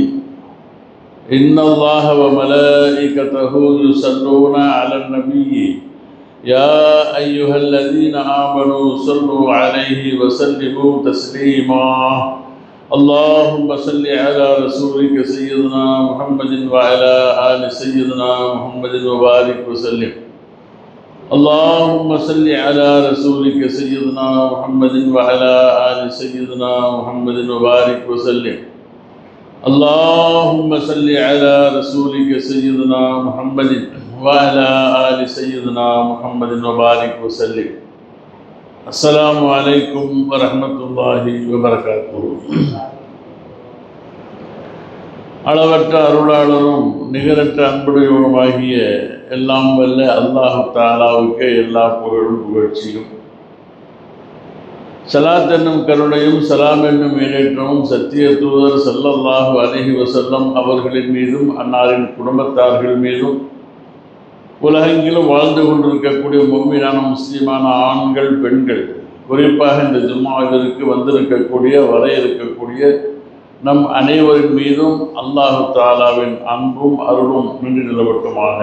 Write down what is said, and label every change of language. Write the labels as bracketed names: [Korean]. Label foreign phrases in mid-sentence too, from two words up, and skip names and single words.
[Arabic] إن الله وملائكته يصلون على النبي يا أيها الذين آمنوا صلوا عليه وسلموا تسليما اللهم صل على رسولك سيدنا محمد وعلى آل سيدنا محمد وبارك وسلم اللهم صل على رسولك سيدنا محمد وعلى آل سيدنا محمد وبارك وسلم اللهم صل على رسولك سيدنا محمد وعلى آل سيدنا محمد وبارك وسلم السلام عليكم ورحمة الله وبركاته. [Tamil] அளவற்ற அருளாளரும் நிகரற்ற அன்புடையவருமாகிய எல்லாம் வல்ல அல்லாஹ் தஆலாவுக்கு எல்லா புகழும் புகழ்ச்சியும், ஸலாத் என்னும் கருணையும் சலாம் என்னும் ஈடேற்றமும் சத்திய தூதர் [Arabic] صلى الله عليه وسلم [Tamil] அவர்களின் மீதும் அன்னாரின் குடும்பத்தார்கள் மீதும் உலகெங்கிலும் வாழ்ந்து கொண்டிருக்கக்கூடிய முஃமினான முஸ்லிமான ஆண்கள் பெண்கள், குறிப்பாக இந்த ஜும்மாவிற்கு வந்திருக்கக்கூடிய வர இருக்கக்கூடிய நம் அனைவரின் மீதும் அல்லாஹு தஆலாவின் அன்பும் அருளும் நின்று நிலவட்டுமாக.